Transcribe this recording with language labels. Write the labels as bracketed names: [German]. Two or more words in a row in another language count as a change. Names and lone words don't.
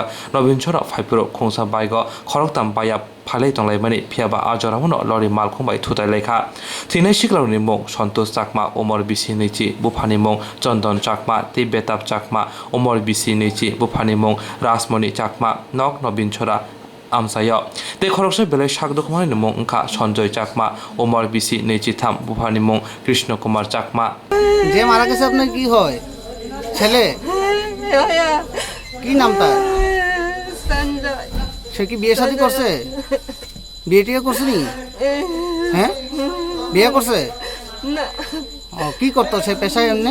[Kok Borok] Nobinchora Phaipuro Khongsa Baigo Khoroktam Baya Phale Tonglai Mani Phiaba Ajoramono Lori Malkhongbai Thutai Lekha Thinai Siklawni Mong Santosh Chakma Omor Bisi Nichi Bufani Mong Chandon Chakma Tibetap Chakma Omor Bisi Nichi Bufani Mong Rasmoni Chakma Nok Nobinchora Amsayo Te Khoroksa Belek Shak Dokumanni Mong Engkha Sanjoy Chakma Omor Bisi Nichi Tham Bufani Mong Krishna Kumar Chakma [Bangla] যে মারা গেছে আপনার কি হয় ছেলে কি নাম তার সঞ্জয় সে কি বিয়ে শাদী করছে বিয়ে টিয়ে করছে নি হ্যাঁ বিয়ে করছে না ও কি করতো সে পেশায় এমনি